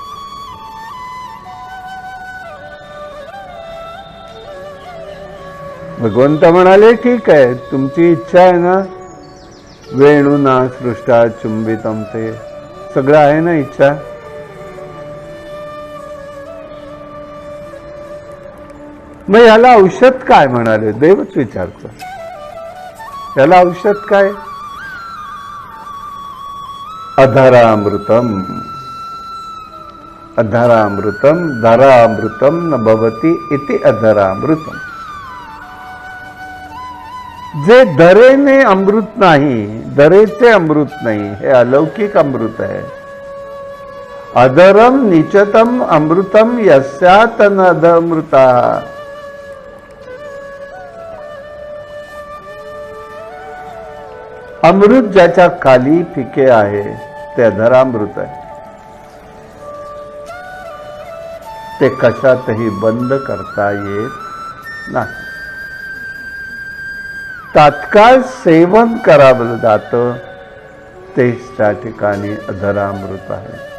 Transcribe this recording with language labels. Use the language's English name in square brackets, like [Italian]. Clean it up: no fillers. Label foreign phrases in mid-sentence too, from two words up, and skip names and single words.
[Marathi] भगवंत म्हणाले, ठीक आहे, तुमची इच्छा आहे ना, [Sanskrit] वेणूना सृष्टा चुंबितम, [Marathi] ते सगळं आहे ना इच्छा. मग याला औषध काय म्हणाले? देवच विचारतो. याला औषध काय? अधरामृतम. [Sanskrit] अधरामृतम धरामृतम न भवति इति अधरामृतम. [Marathi] जे धरेने अमृत नाही, धरेचे अमृत नाही, हे अलौकिक अमृत आहे. [Sanskrit] अधरम निचतम अमृतम यस्यात नदमृता. [Marathi] अमृत ज्याच्या खाली फिके आहे ते अधरामृत आहे. ते कशातही बंद करता येत नाही. तात्काळ सेवन करावं जातं तेच त्या ठिकाणी अधरामृत आहे.